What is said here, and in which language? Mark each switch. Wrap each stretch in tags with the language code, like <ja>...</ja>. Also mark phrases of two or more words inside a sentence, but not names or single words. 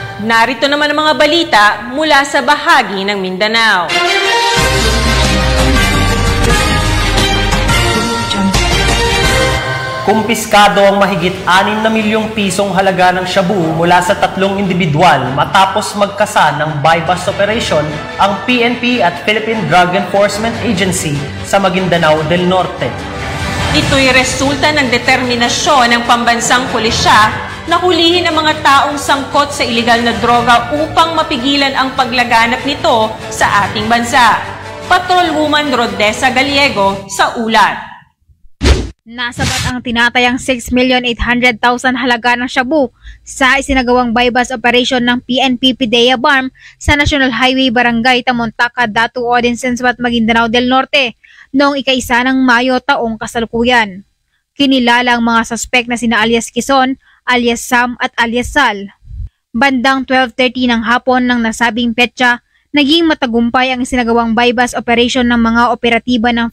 <tl>narito naman ang mga balita mula sa bahagi ng Mindanao. Kumpiskado ang mahigit 6 na milyong pisong halaga ng shabu mula sa 3 individual matapos magkasa ng</tl> <en>buy-bust operation</en> <tl>ang PNP at Philippine Drug Enforcement Agency sa Maguindanao del Norte. Ito'y resulta ng determinasyon ng pambansang pulisya na hulihin ang mga taong sangkot sa ilegal na droga upang mapigilan ang paglaganap nito sa ating bansa. Patrolwoman Rodessa Gallego sa ulat. Nasabat ang tinatayang 6,800,000 halaga ng shabu sa isinagawang</tl> <en>buy-bust operation</en> <tl>ng PNP PIDEA BARM sa National Highway Barangay Tamontaca, Datu Odinsensuat, Maguindanao del Norte noong ika-1 ng Mayo taong kasalukuyan. Kinilala ang mga suspek na sina alias Quezon, alias Sam at alias Sal. Bandang 12:30 ng hapon ng nasabing petsa, naging matagumpay ang isinagawang</tl> <en>buy-bust operation</en> <tl>ng mga operatiba ng</tl>